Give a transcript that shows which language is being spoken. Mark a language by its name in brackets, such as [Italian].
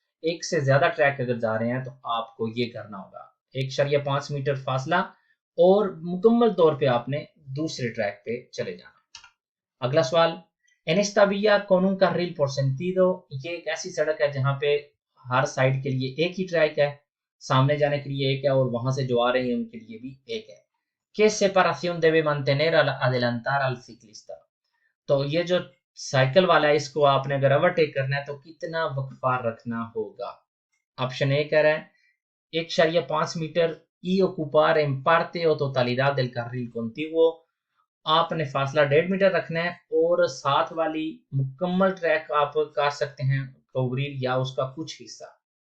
[Hindi] एक से ज्यादा ट्रैक अगर जा रहे हैं तो आपको ये करना होगा, 1.5 मीटर फासला और मुकम्मल तौर पे आपने दूसरे ट्रैक पे चले जाना। अगला सवाल, [Spanish] En esta vía con un carril por sentido, [Hindi] ये एक ऐसी सड़क है जहां पे हर साइड के लिए एक ही ट्रैक है, सामने जाने के लिए एक है और वहां से जो आ रहे हैं उनके लिए भी एक है। [Spanish] ¿Qué separación debe mantener al adelantar al ciclista? [Hindi] तो ये जो साइकिल वाला है इसको आपने अगर ओवरटेक करना है तो कितना वक्फा रखना होगा? ऑप्शन ए कह रहा है 1.5 metre [Spanish] y ocupar en parte o totalidad del carril contiguo, [Hindi] आपने फासला 1.5 मीटर रखना है और साथ वाली मुकम्मल ट्रैक आप कर सकते हैं कवरीर या उसका कुछ हिस्सा।